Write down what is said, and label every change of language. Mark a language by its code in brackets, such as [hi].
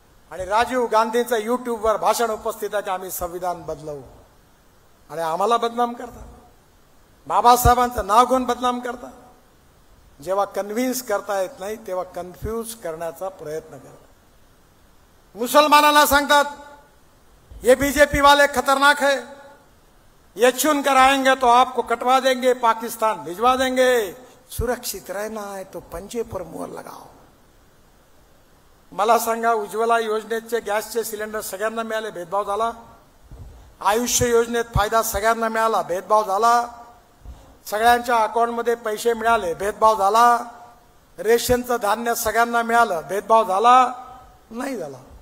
[mr] आणि राजीव गांधींचं युट्यूबवर भाषण उपस्थित आहे की आम्ही संविधान बदलवू, आणि आम्हाला बदनाम करतात. बाबासाहेबांचं नाव घेऊन बदनाम करतात. जेव्हा कन्व्हिन्स करता येत नाही तेव्हा कन्फ्यूज करण्याचा प्रयत्न करतात. मुसलमानांना सांगतात [hi] ये बीजेपी वाले खतरनाक है, ये चुनकर आएंगे तो आपको कटवा देंगे, पाकिस्तान भिजवा देंगे, सुरक्षित रहना है तो पंजे पर मोहर लगाओ. [mr] मला सांगा, उज्ज्वला योजनेचे गॅसचे सिलेंडर सगळ्यांना मिळाले, भेदभाव झाला? आयुष्य योजनेत फायदा सगळ्यांना मिळाला, भेदभाव झाला? सगळ्यांच्या अकाउंटमध्ये पैसे मिळाले, भेदभाव झाला? रेशनचं धान्य सगळ्यांना मिळालं, भेदभाव झाला? नाही झाला.